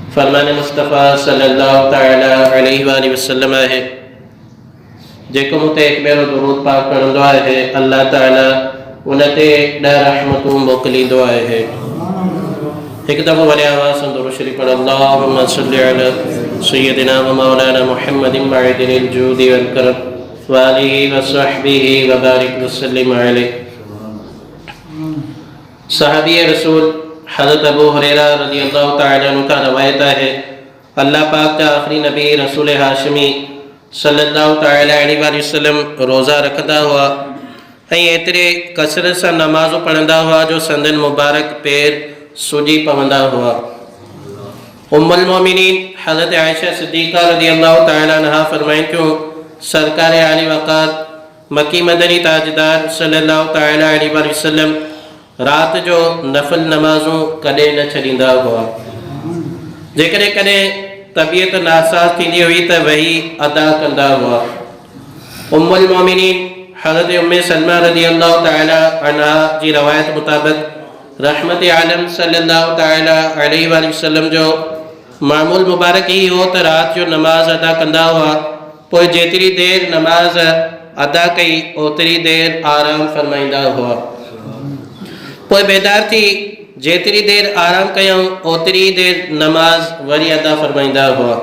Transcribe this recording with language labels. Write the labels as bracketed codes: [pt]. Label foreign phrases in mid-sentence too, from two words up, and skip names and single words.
[sd] फरमान मुस्तफ़ा [ar] صلى الله تعالى عليه وسلم [sd] है जेको मुते एक बेरो दुरूद पाक पढ़ंदो आहे अल्लाह ताला उनते ॾह रहमतूं मोकिलींदो आहे। हिकु दफ़ो वरी आवाज़ सां दुरूद शरीफ़ पढ़ [ar] اللهم صل على سيدنا ومولانا محمد معدن الجود والكرم وآله وصحبه وبارك وسلم عليه. [sd] सहाबी रसूल हज़रत अबू हुरैरा [ar] رضي الله تعالى عنه [sd] का रवायत है अल्लाह पाक का आखिरी नबी रसूल हाशमी [ar] صلى الله تعالى عليه وسلم [sd] रोज़ा रखंदा हुआ ऐं एतिरे कसरत सां नमाज़ूं पढ़ंदा हुआ जो संदन मुबारक पैर सुजी पवंदा हुआ। [ar] أم المؤمنين [sd] हज़रत आयशा सिद्दीक़ा [ar] رضي الله تعالى عنها [sd] फरमाइनि थियूं सरकार आली वक़ात मकी मदनी ताजदार [ar] صلى الله تعالى عليه وسلم [sd] रात जो नफल नमाज़ूं कॾहिं न छॾींदा हुआ। जेकॾहिं कॾहिं तबीयत नासाज़ थींदी हुई त वही अदा कंदा हुआ। [ar] أم المؤمنين [sd] हज़रत उम्मे सलमा [ar] رضي الله تعالى عنها [sd] जी रवायत मुताबिक़ रहमत आलम [ar] صلى الله تعالى عليه وسلم [sd] जो मामूल मुबारक ही हो त रात जो नमाज अदा कंदा हुआ, पोइ जेतिरी देर नमाज अदा कई ओतिरी देर आराम फरमाईंदा हुआ, पोइ बेदार थी जेतिरी देर आराम कयूं ओतिरी देर नमाज वरी अदा फरमाईंदा हुआ।